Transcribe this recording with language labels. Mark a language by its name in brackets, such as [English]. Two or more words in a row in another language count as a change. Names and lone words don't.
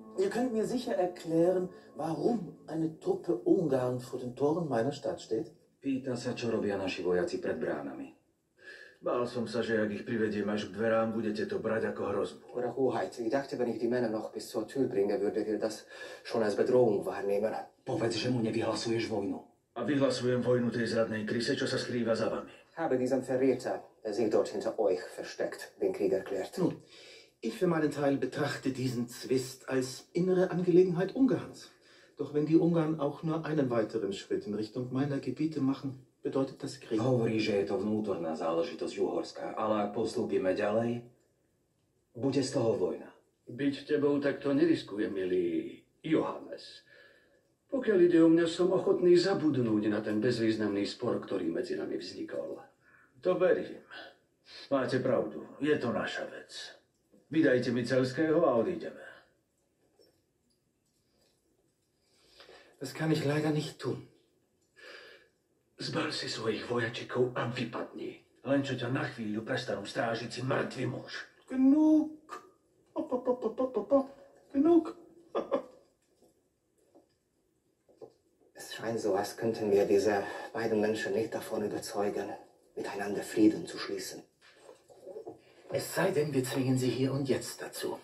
[German] könnt mir sicher erklären, warum eine Truppe Ungarn vor den Toren meiner Stadt steht? [Slovak] Pýta sa, čo robia naši vojaci pred bránami. Bál som sa, že ak ich privediem až k dverám, budete to brať ako hrozbu. [German] Eure Hoheit, ich dachte, wenn ich die Männer noch bis zur Tür bringe, würdet ihr das schon als Bedrohung wahrnehmen. [Slovak] Povedz, že mu nevyhlasuješ vojnu. A vyhlasujem vojnu tej zradnej Krise, čo sa skrýva za vami. [German] Habe diesem Verräter, der sich dort hinter euch versteckt, den Krieg erklärt. Nun, ich für meinen Teil betrachte diesen Zwist als innere Angelegenheit Ungarns. Doch wenn die Ungarn auch nur einen weiteren Schritt in Richtung meiner Gebiete machen, bedeutet das Krieg. [Slovak] Hovorí, že je to vnútorná záležitosť Uhorska, ale ak postúpime ďalej, bude z toho vojna. Byť tebou takto neriskujem, milý Johannes. Pokiaľ ide o mňa, som ochotný zabudnúť na ten bezvýznamný spor, ktorý medzi nami vznikol. To verím. Máte pravdu, je to naša vec. Vydajte mi Celského a odídeme. [German] Das kann ich leider nicht tun. [Slovak] Zbal si svojich vojačikov a vypadni. Len čo ťa na chvíľu prestanú strážiť si mŕtvý muž. [German] Genug. Genug. Es scheint so, als könnten wir diese beiden Menschen nicht davon überzeugen, miteinander Frieden zu schließen. Es sei denn, wir zwingen sie hier und jetzt dazu.